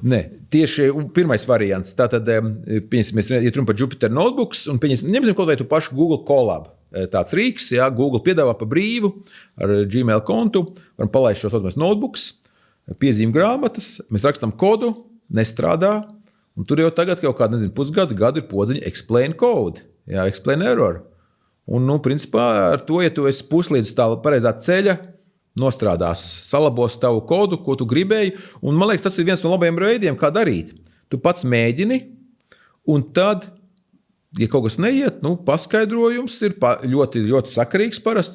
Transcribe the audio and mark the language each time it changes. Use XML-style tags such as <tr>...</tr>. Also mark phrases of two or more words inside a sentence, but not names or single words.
<lv>Nē, tieši pirmais variants. Tātad, mēs runa par Jupyter notebooks, un ņemsim kaut vai tu pašu Google Colab. Tāds rīks, Google piedāvā pa brīvu ar Gmail kontu, varam palaist šos notebooks, piezīmju grāmatas, mēs rakstām kodu, nestrādā, un tur jau tagad kaut kādu, pusgadu, gadu ir podziņa</lv> <en>explain code, explain error.</en> <lv>Un, principā, ar to, ja tu esi puslīdz tā pareizā ceļa, nostrādās, salabos tavu kodu, ko tu gribēji, un man liekas, tas ir viens no labajiem veidiem, kā darīt. Tu pats mēģini, un tad, ja kaut kas neiet, paskaidrojums ir ļoti, ļoti sakarīgs parasti.</lv>